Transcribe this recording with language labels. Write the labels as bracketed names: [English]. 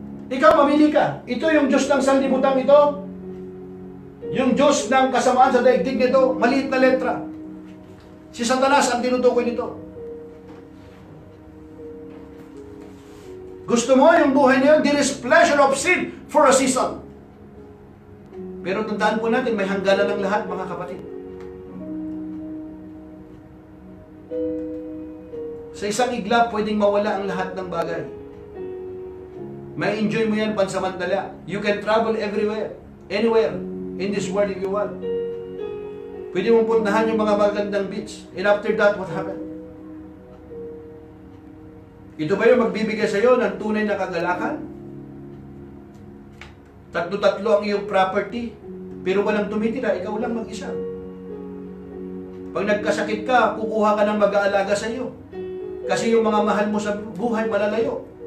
[Filipino] Ikaw, mamili ka. Ito yung Diyos ng sanlibutan ito? Yung Diyos ng kasamaan sa daigdig nito? Maliit na letra. Si Satanas ang tinutukoy nito. Gusto mo yung buhay niyo? [English] There is pleasure of sin for a season. [Filipino] Pero tandaan po natin, may hangganan ng lahat, mga kapatid. Sa isang iglap, pwedeng mawala ang lahat ng bagay. May enjoy mo yan pansamantala. [English] You can travel everywhere, anywhere, in this world if you want. [Filipino] Pwede mong puntahan yung mga magandang beach. [English] And after that, what happened? [Filipino] Ito ba yung magbibigay sa iyo ng tunay na kagalakan? Tatlo-tatlo ang iyong property, pero walang tumitira, ikaw lang mag-isa. Pag nagkasakit ka, kukuha ka ng mag-aalaga sa iyo. Kasi yung mga mahal mo sa buhay, malalayo.